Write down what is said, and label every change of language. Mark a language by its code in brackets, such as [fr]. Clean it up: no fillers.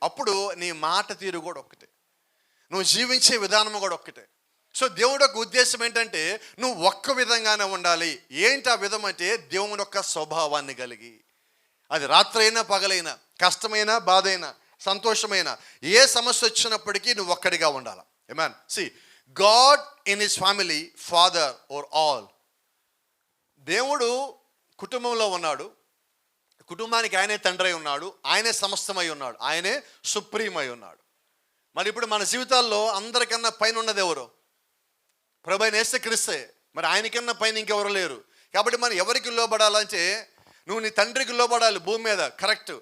[te] అప్పుడు నీ మాట తీరు కూడా ఒక్కటే, నువ్వు జీవించే విధానము కూడా ఒక్కటే. సో దేవుడు ఒక ఉద్దేశం ఏంటంటే నువ్వు ఒక్క విధంగానే ఉండాలి. ఏంటి ఆ విధం అంటే దేవుని యొక్క స్వభావాన్ని కలిగి, అది రాత్రైనా పగలైనా, కష్టమైనా బాధైనా సంతోషమైన ఏ సమస్య వచ్చినప్పటికీ నువ్వు ఒక్కడిగా ఉండాలి. ఆమేన్. [en] See, God in his family, father or all. [te] దేవుడు కుటుంబంలో ఉన్నాడు, కుటుంబానికి ఆయనే తండ్రి అయి ఉన్నాడు, ఆయనే సమస్తమై ఉన్నాడు, ఆయనే సుప్రీం అయి ఉన్నాడు. మరి ఇప్పుడు మన జీవితాల్లో అందరికన్నా పైన ఉన్నది ఎవరు? ప్రభువైన యేసుక్రీస్తే. మరి ఆయనకన్నా పైన ఇంకెవరు లేరు. కాబట్టి మనం ఎవరికి లోబడాలంటే నువ్వు నీ తండ్రికి లోబడాలి భూమి మీద, కరెక్ట్.